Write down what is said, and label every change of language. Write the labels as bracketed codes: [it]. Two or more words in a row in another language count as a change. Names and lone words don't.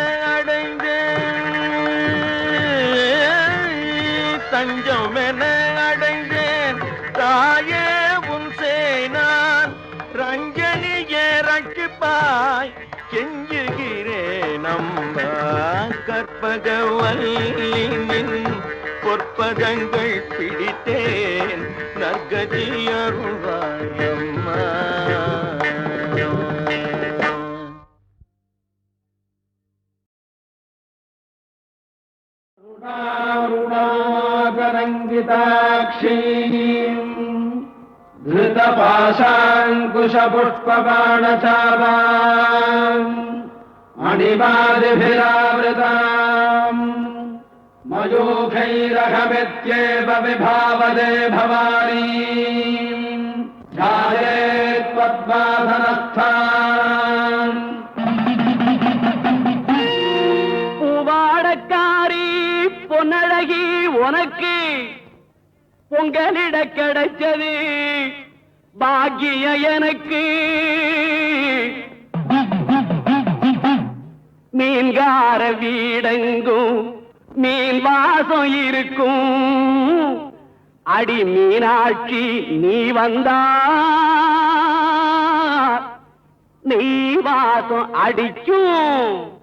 [ta] தஞ்சமென அடைந்தேன் தாயே உன் சேனான் ரஞ்சனியே ரட்சிப்பாய் கெஞ்சுகிறேன் அம்மா கற்பகவல்லின் பொற்பதங்கள் பிடித்தேன் நற்கதி அருள்வாய் அம்மா [sa] ङ्गिताक्षीम् धृतपाशाङ्कुशपुष्पबाणचापाम् मणिमादिभिरावृताम् मयूखैरहमित्येव विभावदे भवानी ध्यायेत्पद्मासनस्थान् [ta] பொன்னழகி உனக்கு பொங்கலிட கிடைச்சது பாக்கிய எனக்கு மீன்கார வீடெங்கும் மீன் வாசம் இருக்கும் அடி மீனாட்சி நீ வந்தா நீ வாசம் அடிக்கும்